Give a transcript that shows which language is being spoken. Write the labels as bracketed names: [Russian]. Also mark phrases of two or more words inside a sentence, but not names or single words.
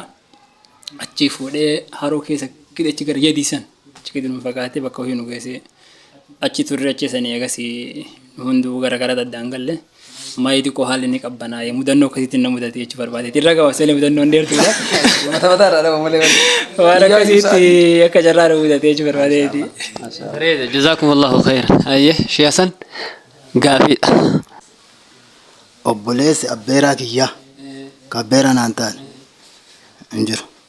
[Oromo] Achii fuudhee haroo keessa achi gara yadiisan achi gadi nu fagaatee bakka ofii nu geessee achi turre acheessanii eegasii hunduu gara gara daddaan galle maayii xiqqoo haalli ni qabbanaa'ee mudannoo akkasitti na mudate jechuu barbaade. Irra gabaasee mudannoo hin dheertuudha. Waan akkasitti akka carraa mudate jechuu barbaadeeti. [Arabic] جزاكم الله خيرا. أيه شيء حسن قافي. [Oromo] Obboleessi abbeeraa kiyyaa ka abbeeraa naan ta'an hin jiru.